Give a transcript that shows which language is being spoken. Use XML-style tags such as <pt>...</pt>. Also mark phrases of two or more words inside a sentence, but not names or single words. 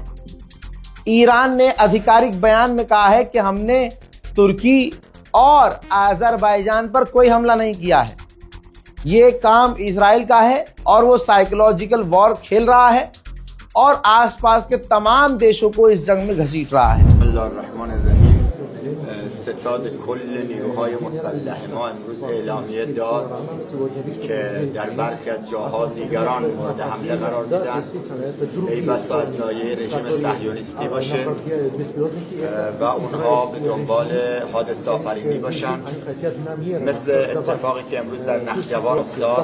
<hi>ईरान ने आधिकारिक बयान में कहा है कि हमने तुर्की और अजरबैजान पर कोई हमला नहीं किया है, ये काम इजराइल का है और वो</hi> <en>psychological war</en> <hi>खेल रहा है और आसपास के तमाम देशों को इस जंग में घसीट रहा है।</hi> <fa>ستاد کل نیروهای مسلح ما امروز اعلامیه داد که در برخی از جاها دیگران مورد حمله قرار دیدن، ای بسا از ناحیه رژیم صهیونیستی باشه و اونها به دنبال حادثه آفرینی باشن، مثل اتفاقی که امروز در نخجوان افتاد.</fa>